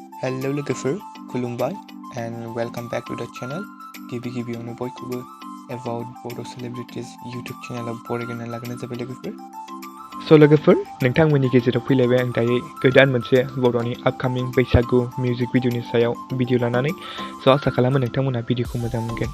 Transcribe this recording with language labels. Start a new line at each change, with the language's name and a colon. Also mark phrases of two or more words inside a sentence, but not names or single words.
English: Hello
Bodo: लोगोफोर खुलुमबाय
English: and welcome back to the channel.
Bodo: गिबियावनो बयखौबो
English: about Bodo Celebrities YouTube channel
Bodo: बरायना लागोनाय जाबाय लोगोफोर. So लोगोफोर नोंथांमोननि गेजेराव फैलायबाय आं दायो गोदान मोनसे बर'नि अपकामिं बैसागु मिउजिक भिडिअनि सायाव भिडिअ लानानै स' आसा खालामो नोंथांमोना भिडिअखौ मोजां मोनगोन.